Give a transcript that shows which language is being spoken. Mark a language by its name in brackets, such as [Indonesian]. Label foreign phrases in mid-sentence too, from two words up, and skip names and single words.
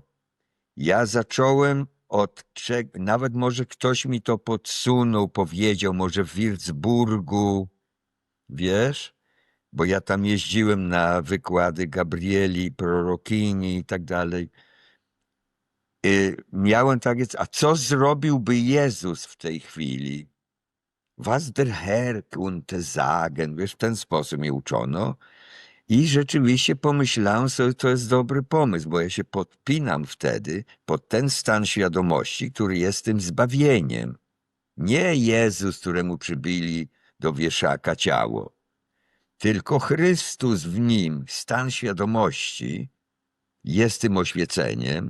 [Polish] Ja zacząłem od czego, nawet może ktoś mi to podsunął, powiedział, może w Würzburgu, wiesz? bo ja tam jeździłem na wykłady Gabrieli, prorokini i tak dalej. Miałem takie, a co zrobiłby Jezus w tej chwili? [German] Was der Herr könnte sagen, [Polish] wiesz, w ten sposób mnie uczono. I rzeczywiście pomyślałem sobie, to jest dobry pomysł, bo ja się podpinam wtedy pod ten stan świadomości, który jest tym zbawieniem. Nie Jezus, któremu przybili do wieszaka ciało, tylko Chrystus w nim, stan świadomości, jest tym oświeceniem.